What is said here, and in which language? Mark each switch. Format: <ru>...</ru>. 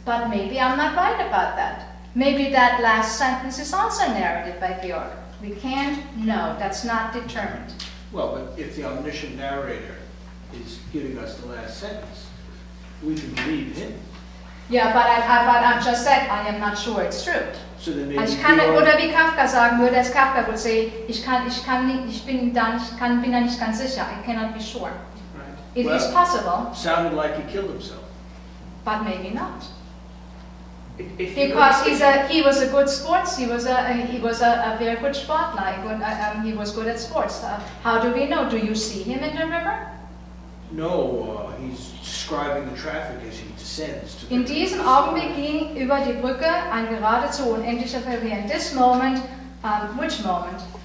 <en>But maybe I'm not right about that. Maybe that last sentence is also narrated by Georg. We can't know. That's not determined. Well, but if the omniscient narrator is giving us the last sentence, we can believe him. Yeah, but I just said I am not sure it's true. So then maybe</en> <de>oder wie Kafka sagen würde,</de> <en>as Kafka would say,</en> <de>bin da nicht ganz sicher.</de> <en>I cannot be sure. Right. It is possible. Sounded like he killed himself. But maybe not. Because he was a good sports. He was a very good sportler. He was good at sports. How do we know? Do you see him in the river? No, he's describing the traffic as he descends. To</en> <de>In diesem Augenblick ging über die Brücke ein geradezu unendlicher Verkehr.</de> <en>In this moment, which moment?</en>